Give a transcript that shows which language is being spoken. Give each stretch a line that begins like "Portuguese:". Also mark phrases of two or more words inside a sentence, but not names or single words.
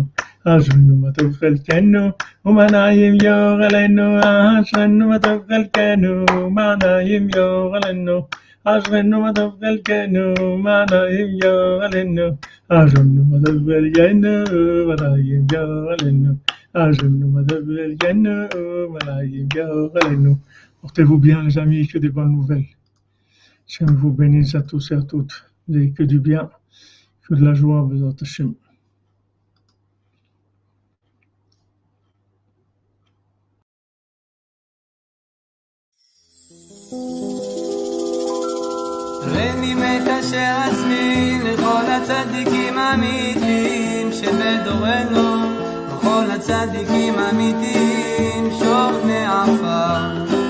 Hebrew: אשרינו מה טוב חלקנו, ומה נעים גורלנו, אשרינו מה טוב חלקנו, ומה נעים גורלנו, אשרינו מה טוב חלקנו, ומה נעים גורלנו, אשרינו מה טוב חלקנו, ומה נעים גורלנו, אשרינו מה טוב חלקנו, ומה נעים גורלנו.
French: Portez-vous bien les amis, que des bonnes nouvelles. Hashem vous bénisse à tous et à toutes. Vous n'avez que du bien, que de la joie,
Hebrew: בעזרת השם. רני מקשר עצמי לכל הצדיקים האמיתיים שבדורנו, לכל הצדיקים האמיתיים שוכני עפר,